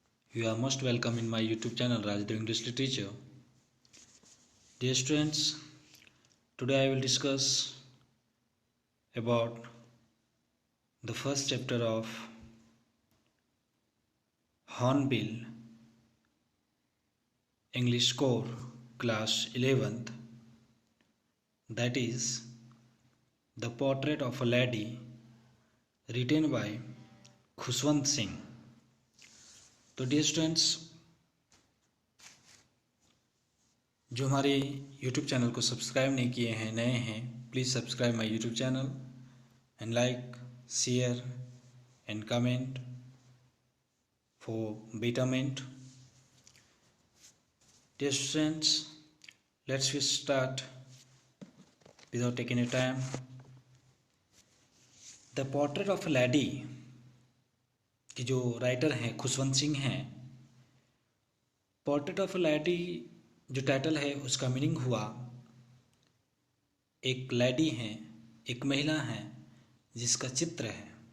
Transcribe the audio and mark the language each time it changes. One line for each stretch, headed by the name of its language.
English: You are most welcome in my YouTube channel, Rajdev English Literature. Dear students, today I will discuss about the first chapter of Hornbill English Core, class 11th. That is, The Portrait of a Lady, written by Khushwant Singh. तो dear students,
Hindi: जो हमारे YouTube channel को subscribe नहीं किए हैं, नए हैं,
English: Please subscribe my YouTube channel and like, share and comment for betterment. Dear students, let's start without taking any time.
Hindi: The Portrait of a Lady की जो राइटर हैं खुशवंत सिंह हैं. पोर्ट्रेट ऑफ अ लेडी जो टाइटल है उसका meaning हुआ एक lady है, एक महिला है जिसका चित्र है.